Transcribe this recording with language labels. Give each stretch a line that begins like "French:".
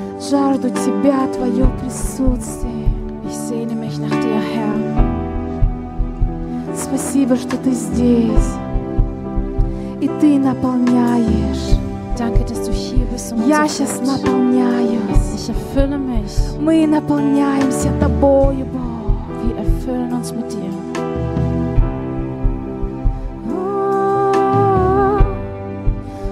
Russian: Жажду тебя, твое присутствие.
German: Ich sehne mich nach dir, Herr.
Russian: Спасибо, что ты здесь. И ты наполняешь.
German: Danke, dass du hier bist.
Russian: Я сейчас наполняюсь.
German: Ich erfülle mich.
Russian: Мы наполняемся тобою, Бог.
German: Wir erfüllen uns mit dir.